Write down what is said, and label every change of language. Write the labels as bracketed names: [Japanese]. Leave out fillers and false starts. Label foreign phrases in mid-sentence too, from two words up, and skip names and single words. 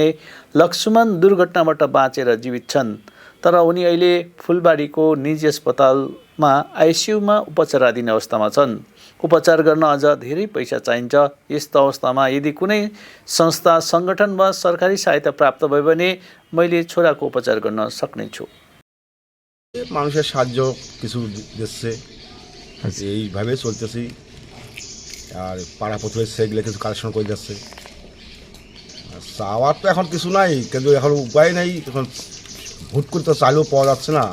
[Nepali] लक्ष्मण दुर्घटनाबाट बाँचेर जीवित छन्, तर उनी अहिले फुलबारीको निजी अस्पतालमा आइसियुमा उपचाराधीन अवस्थामा छन्। उपचार गर्न अझ धेरै पैसा चाहिन्छ। यस्तो अवस्थामा यदि कुनै संस्था, सङ्गठन वा सरकारी सहायता प्राप्त भयो भने मैले छोराको उपचार गर्न सक्नेछु। [Bangla] মানুষের সাহায্য কিছু দিচ্ছে, এইভাবে চলতেছি। আর পাড়া পথে সেগুলো কিছু কালেকশন করে যাচ্ছে। চাওয়ার তো এখন কিছু নাই, কিন্তু এখন উপায় নেই। এখন হুট করে তো চাইলেও পাওয়া যাচ্ছে না।